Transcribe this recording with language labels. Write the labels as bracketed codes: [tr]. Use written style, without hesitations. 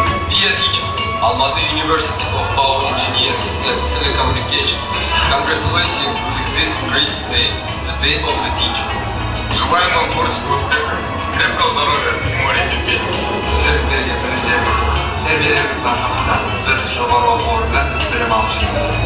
[en] Dear teachers, Almaty University of Power Engineering and Telecommunications, congratulations with this great day, the Day of the Teacher. [ru] Желаем вам творческого успеха, крепкого здоровья и море терпения. [kk] Сіздерге білімдеріңіз, тәрбиелеріңіздің арқасында біз жоғары оқу орнында білім алып жүрміз.